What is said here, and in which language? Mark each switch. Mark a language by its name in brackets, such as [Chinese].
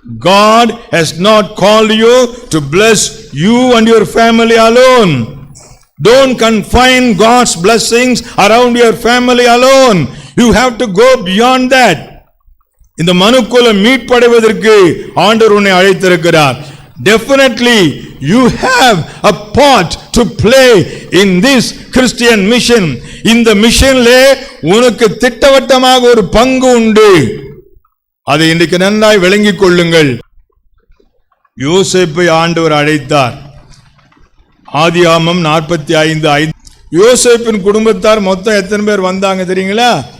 [English] God has not called you to bless you and your family alone. Don't confine God's blessings around your family alone. You have to go beyond that. [Tamil] இந்த மனுக்குலம் மீட்படைவதற்கு ஆண்டவர் உன்னை அழைத்திருக்கிறார். [English] Definitely you have a part to play in this Christian mission. [Tamil] இந்த மிஷன்ல உனக்கு திட்டவட்டமாக ஒரு பங்கு உண்டு. அதை இன்றைக்கு நன்றாய் விளங்கிக் கொள்ளுங்கள். யோசேப்பை ஆண்டவர் அழைத்தார். ஆதியாகமம் 45:5. யோசேப்பின் குடும்பத்தார் மொத்தம் எத்தனை பேர் வந்தாங்க தெரியுங்களா?